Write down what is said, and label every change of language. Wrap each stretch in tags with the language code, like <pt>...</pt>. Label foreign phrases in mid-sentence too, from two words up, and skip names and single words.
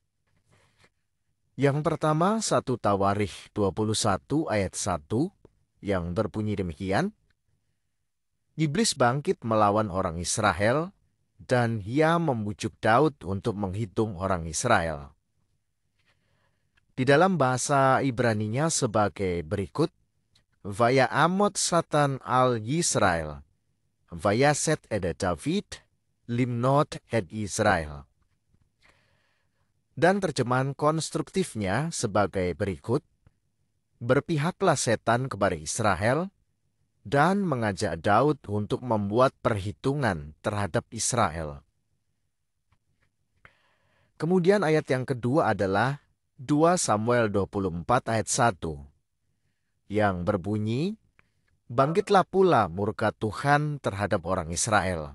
<id>Yang pertama, 1 Tawarikh 21 ayat 1 yang berbunyi demikian. Iblis bangkit melawan orang Israel dan ia membujuk Daud untuk menghitung orang Israel. Di dalam bahasa Ibraninya sebagai berikut,</id> <he>ויעמד שטן על ישראל, ויסת את דויד, למנות את ישראל.</he> <id>Dan terjemahan konstruktifnya sebagai berikut, berpihaklah setan kepada Israel dan mengajak Daud untuk membuat perhitungan terhadap Israel. Kemudian ayat yang kedua adalah 2 Samuel 24 ayat 1 yang berbunyi, bangkitlah pula murka Tuhan terhadap orang Israel.</id>